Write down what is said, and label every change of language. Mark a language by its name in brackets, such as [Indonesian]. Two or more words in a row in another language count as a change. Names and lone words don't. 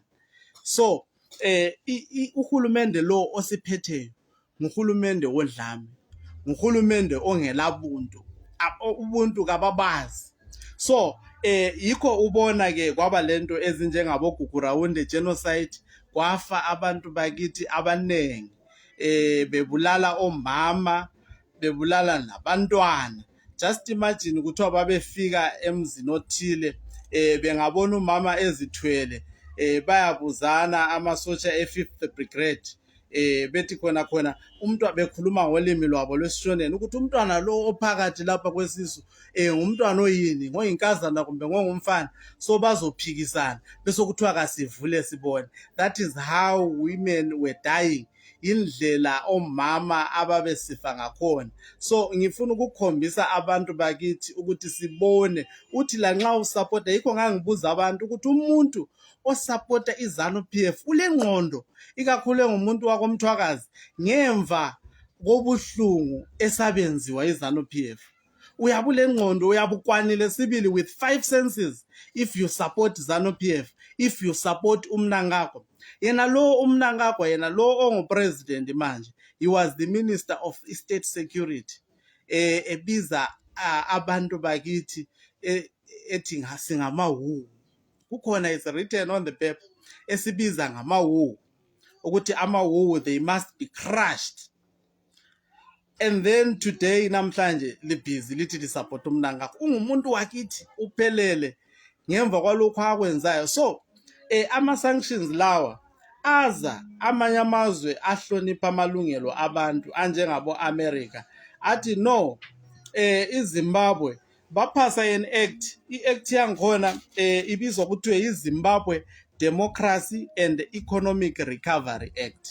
[North Ndebele] So uhulumende lo osiphetheyo nguhulumende wodlame, nguhulumende ongelabuntu, ubuntu kababazi. So yikho ubona ke kwaba lento ezinjengabo Gugurawundi genocide, kwafa abantu bakithi abanengi, bebulala omama, bebulala nabantwana. [English] Just imagine [North Ndebele] kuthiwa babefika emzini othile, bengabona umama ezithwele, bayabuzana amasotsha e-5th Brigade, bethi khona umntwana, bekhuluma ngolimi lwabo lwesishoneni ukuthi umntwana lo ophakathi lapha kwesisu ngumntwana oyini, ngoyinkazana kumbe ngongumfana. So bazophikisana bese kuthiwa kasivule sibone. [English] That is how women were dying, [North Ndebele] indlela omama ababesifa ngakhona. So ngifuna ukukhombisa abantu bakithi ukuthi sibone uthi lanxa usupporta, yikho ngangibuza abantu ukuthi umuntu osupporta iZANU-PF ule ngqondo, ikakhulu ngumuntu wakomthwakazi, ngemva kobuhlungu esabenziwa iZANU-PF, uyabule ngqondo, uyabukwanile sibili [English] with 5 senses if you support ZANU-PF, if you support uMnangagwa. [North Ndebele] Yena lo uMnangagwa, yena lo ongupresident manje, [English] he was the Minister of State Security. [North Ndebele] Ebiza abantu bakithi ethi singamawu. [English] Kukhona is written on the paper [North Ndebele] esibiza ngamawu ukuthi amawu [English] they must be crushed. And then today [North Ndebele] namhlanje libhizi lithi lisupport uMnangagwa. Ungumuntu wakithi uphelele ngemva kwalokho akwenzayo. So ama-sanctions lawa aza amanye amazwe ahlonipha amalungelo abantu anjengabo-America athi no, iZimbabwe baphasa i-act yankhona ibizwa kuthiwe yi-Zimbabwe Democracy and Economic Recovery Act.